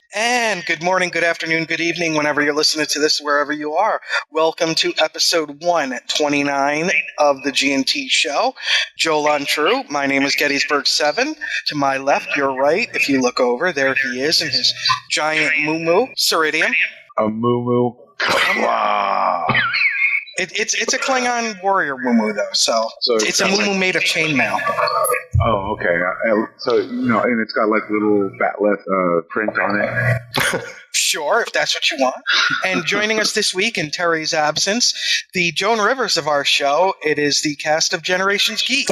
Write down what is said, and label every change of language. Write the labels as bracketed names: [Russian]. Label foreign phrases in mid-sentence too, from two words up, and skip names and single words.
[English] And good morning, good afternoon, good evening, whenever you're listening to this, wherever you are. Welcome to episode 129 of the G&T show. Joel Untrue. My name is Gettysburg7. To my left, your right, if you look over, there he is in his giant moo-moo, Ceridium. A moo-moo. It's a Klingon warrior moo-moo, though, so it's a moo-moo made of chainmail. Oh, okay. So, and it's got like little batleth print on it. Sure, if that's what you want. And joining us this week in Terry's absence, the Joan Rivers of our show, it is the cast of Generations Geek.